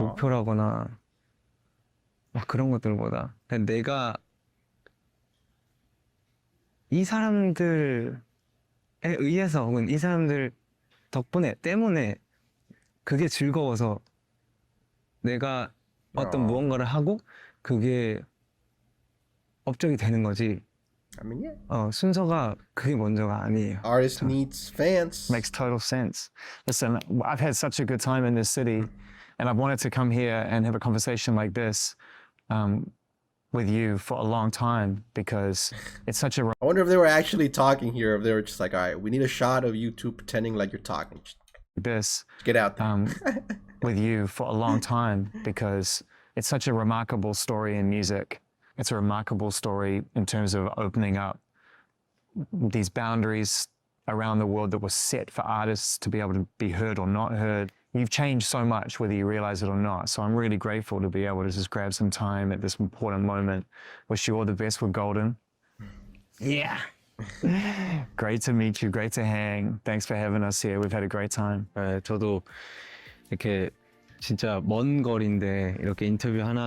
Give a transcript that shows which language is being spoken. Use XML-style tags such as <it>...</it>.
<ko>목표라거나 막 그런 것들보다 그냥 내가 이 사람들에 의해서 혹은 이 사람들 때문에 그게 즐거워서 내가 어떤 무언가를 하고 그게 업적이 되는 거지.</ko> <en>I mean, yeah.</en> <ko>순서가 그게 먼저가 아니에요.</ko> <en>Artist needs fans. Makes total sense. Listen, I've had such a good time in this city, and I've wanted to come here and have a conversation like this with you for a long time because it's such a I wonder if they were actually talking here, if they were just like, all right, we need a shot of you two pretending like you're talking. Just get out there. with you for a long time because it's such a remarkable story in music. It's a remarkable story in terms of opening up these boundaries around the world that were set for artists to be able to be heard or not heard. You've changed so much, whether you realize it or not. So I'm really grateful to be able to just grab some time at this important moment. Wish you all the best with Golden. Yeah. Great to meet you. Great to hang. Thanks for having us here. We've had a great time.</en> <ko>저도 이렇게 진짜 먼 거리인데 이렇게 인터뷰 하나</ko>